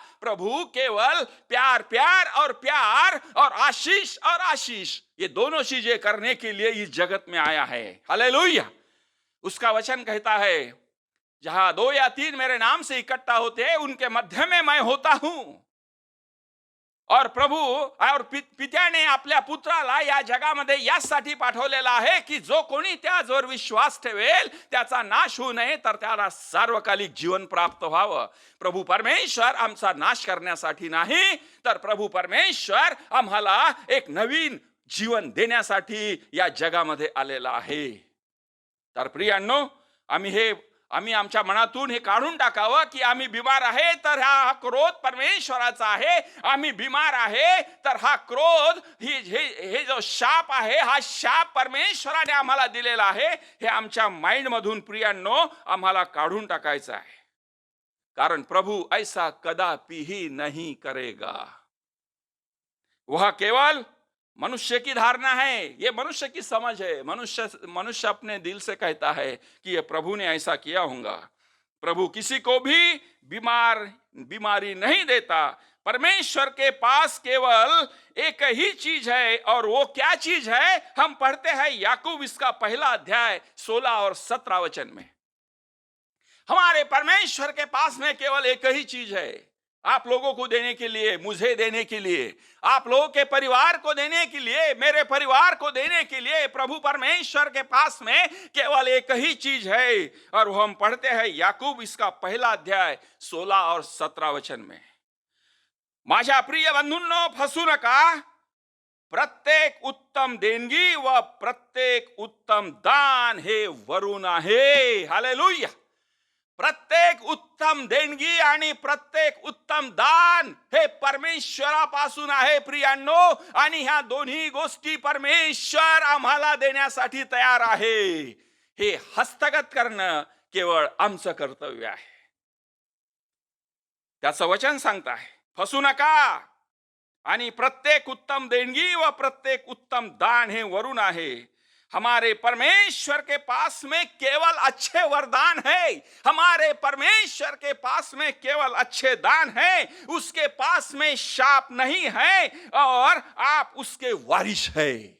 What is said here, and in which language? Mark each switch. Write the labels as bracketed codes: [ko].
[hi] प्रभु केवल प्यार और आशीष ये दोनों चीजें करने के लिए इस जगत में आया है। हालेलुया। उसका वचन कहता है, जहां 2 या 3 मेरे नाम से इकट्ठा होते हैं उनके मध्य में मैं होता हूं। [mr] और प्रभु और पित्याने आपल्या पुत्राला या जगामध्ये यासाठी पाठवलेला आहे की जो कोणी त्यावर विश्वास ठेवेल त्याचा नाश होऊ नये, तर त्याला सार्वकालिक जीवन प्राप्त व्हावं। प्रभु परमेश्वर आमचा नाश करण्यासाठी नाही, तर प्रभु परमेश्वर आम्हाला एक नवीन जीवन देण्यासाठी या जगामध्ये आलेला आहे। तर प्रियांनो, आम्ही आमच्या मनातून हे काढून टाकावं की आम्ही बिमार आहे तर हा क्रोध परमेश्वराचा आहे, आम्ही बिमार आहे तर हा क्रोध हे जो शाप आहे हा शाप परमेश्वराने आम्हाला दिलेला आहे। हे आमच्या माइंड मधून प्रियांनो आम्हाला काढून टाकायचं आहे, कारण [hi] प्रभु ऐसा कदापि ही नहीं करेगा। वह केवल मनुष्य की धारणा है, ये मनुष्य की समझ है। मनुष्य अपने दिल से कहता है कि ये प्रभु ने ऐसा किया होगा। प्रभु किसी को भी बीमारी नहीं देता, परमेश्वर के पास केवल एक ही चीज है, और वो क्या चीज है? हम पढ़ते हैं याकूब इसका पहला अध्याय 16 और 17 वचन में। हमारे परमेश्वर के पास में केवल एक ही चीज है, आप लोगों को देने के लिए, मुझे देने के लिए, आप लोगों के परिवार को देने के लिए, मेरे परिवार को देने के लिए प्रभु परमेश्वर के पास में केवल एक ही चीज है। और वो हम पढ़ते हैं याकूब इसका पहला अध्याय 16 और 17 वचन में। [mr] माझ्या प्रिय बंधूंनो, फसू नका, प्रत्येक उत्तम देणगी व प्रत्येक उत्तम दान हे वरून आहे. हालेलुया. प्रत्येक उत्तम देणगी आणि प्रत्येक उत्तम दान हे परमेश्वरापासून आहे प्रियांनो, आणि ह्या दोन्ही गोष्टी परमेश्वर आम्हाला देण्यासाठी तयार आहे. हे हस्तगत करणं केवळ आमचं कर्तव्य आहे. त्याचं वचन सांगत आहे, फसू नका, आणि प्रत्येक उत्तम देणगी व प्रत्येक उत्तम दान हे वरून आहे. [hi] हमारे परमेश्वर के पास में केवल अच्छे वरदान है, हमारे परमेश्वर के पास में केवल अच्छे दान है, उसके पास में शाप नहीं है, और आप उसके वारिस है.